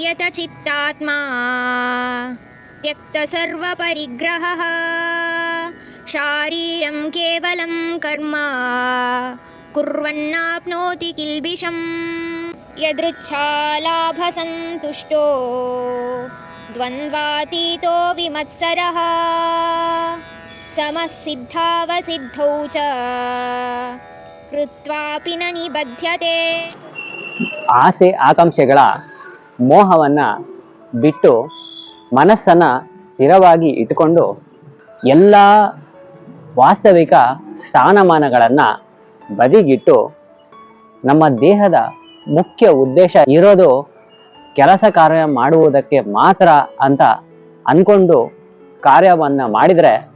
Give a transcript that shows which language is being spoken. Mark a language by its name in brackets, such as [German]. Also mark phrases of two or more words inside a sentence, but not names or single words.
[Sanskrit] चित्तात्मा त्यक्त सर्वपरिग्रहः शारीरं केवलं कर्म कुर्वन्नाप्नोति किल्बिषम् यदृच्छालाभसन्तुष्टो द्वन्द्वातीतो विमत्सरः समः सिद्धावसिद्धौ च कृत्वापि न निबध्यते. [Kannada] ಆಸೆ ಆಕಾಂಕ್ಷೆಗಳ ಮೋಹವನ್ನು ಬಿಟ್ಟು ಮನಸ್ಸನ್ನು ಸ್ಥಿರವಾಗಿ ಇಟ್ಟುಕೊಂಡು ಎಲ್ಲ ವಾಸ್ತವಿಕ ಸ್ಥಾನಮಾನಗಳನ್ನು ಬದಿಗಿಟ್ಟು ನಮ್ಮ ದೇಹದ ಮುಖ್ಯ ಉದ್ದೇಶ ಇರೋದು ಕೆಲಸ ಕಾರ್ಯ ಮಾಡುವುದಕ್ಕೆ ಮಾತ್ರ ಅಂತ ಅಂದ್ಕೊಂಡು ಕಾರ್ಯವನ್ನು ಮಾಡಿದರೆ